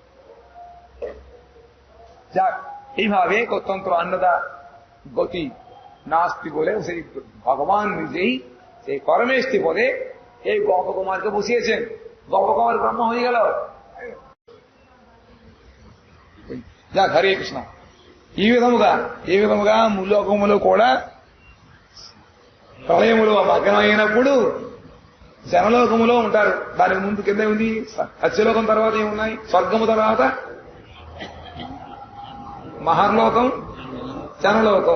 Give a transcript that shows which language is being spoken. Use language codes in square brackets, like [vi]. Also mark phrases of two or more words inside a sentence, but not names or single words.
[bn] যাক এইভাবে তন্ত্র অন্নদা গতি নাস্তি বলে সেই ভগবান নিজেই সেই পরমেষ্ঠি বলে এই গপকুমারকে বসিয়েছেন। গপকুমার ব্রহ্ম হয়ে গেল। যাক హరే కృష్ణ. [te] ఈ విధముగా ములోకములు కూడా ప్రళయములు భగ్నమైనప్పుడు జనలోకములో ఉంటారు. దానికి ముందు కింద ఉంది సత్యలోకం, తర్వాత ఏమున్నాయి, స్వర్గము తర్వాత మహర్లోకం, జనలోకం.